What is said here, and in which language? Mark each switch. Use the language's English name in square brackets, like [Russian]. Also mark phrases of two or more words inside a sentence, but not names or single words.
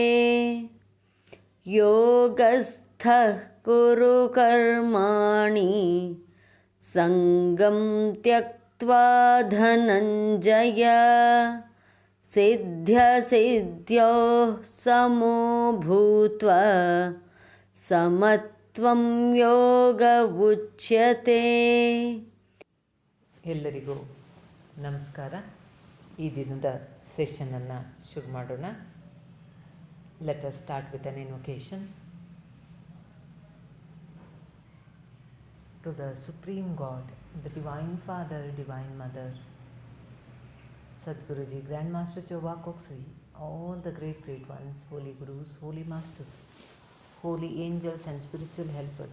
[Sanskrit] योगस्थः कुरु कर्माणि संगं त्यक्त्वा धनञ्जय सिद्ध्यसिद्ध्योः समो भूत्वा समत्वं योग उच्यते। [Kannada] ಎಲ್ಲರಿಗೂ ನಮಸ್ಕಾರ. ಈ ದಿನದ ಸೆಷನನ್ನು ಶುರು ಮಾಡೋಣ. [English] Let us start with an invocation to the Supreme God, the Divine Father, Divine Mother, Sadhguruji, Grand Master Choba Koksui, all the great ones, holy gurus, holy masters, holy angels and spiritual helpers.